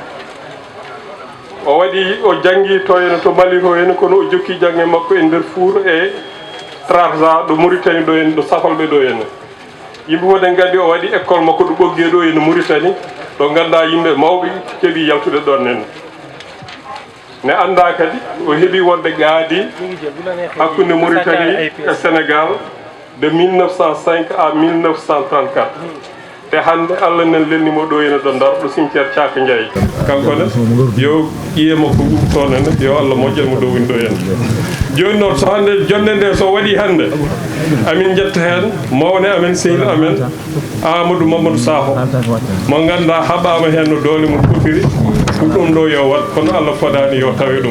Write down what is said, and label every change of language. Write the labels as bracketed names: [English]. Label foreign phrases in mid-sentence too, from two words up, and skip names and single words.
[Fula] O waɗi o jangi to henne to Mali to henne kono o jokki jange makko e nder Four e Trarza ɗo Mauritanie ɗo henne ɗo Safalɓe ɗo henne. Yimɓe fof en gandi o waɗi école makko ɗo ɓogge ɗo henne Mauritanie ɗo ganda yimɓe mawɓe keeɓi yaltude ɗon henne. Ne anda kadi o heeɓi wonde gaadi hakkude Mauritanie e Sénégal de 1905 à 1934. te hannde Allah nen lelnimo ɗo henne ɗo Ndar ɗo cimetiére Thiaka Ndiaye. Kankone yo ƴiyemo ko toon henne yo Allah moƴƴanmo ɗo woni ɗo henne. Joni noon so hannde jonde nde so waɗi hannde amin jetta heen mawne amen sehil amen Amadou Mamadou Sakho mo ganduɗa haɓama heen no doole mum fotiri ko ɗum ɗo yo wat kono Allah fodani yo tawe ɗum.